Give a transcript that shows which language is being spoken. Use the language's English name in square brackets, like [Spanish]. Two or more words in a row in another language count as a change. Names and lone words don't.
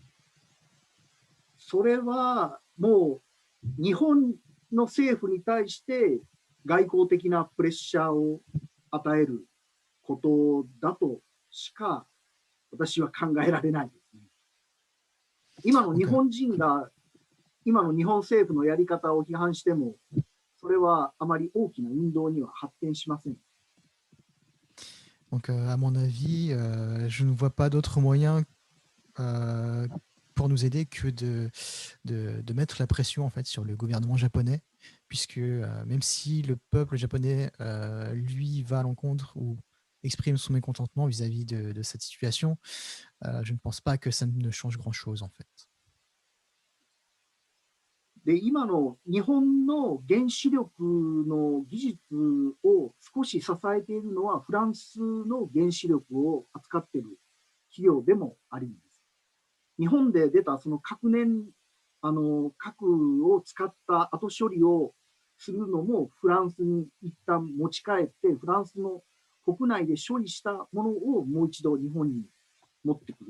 [Japanese] それはもう日本の政府に対して外交的なプレッシャーを与えることだとしか私は考えられないですね。今の日本人が今の日本政府のやり方を批判してもそれはあまり大きな運動には発展しません。 [French] Donc, à mon avis, je ne vois pas d'autre moyen pour nous aider que de mettre la pression en fait sur le gouvernement japonais, puisque même si le peuple japonais lui va à l'encontre ou exprime son mécontentement vis-à-vis de cette situation, je ne pense pas que ça ne change grand-chose en fait. [Japanese] で今の日本の原子力の技術を少し支えているのはフランスの原子力を扱っている企業でもあります。日本で出たその核を使った後処理をするのもフランスに一旦持ち帰ってフランスの国内で処理したものをもう一度日本に持ってくる。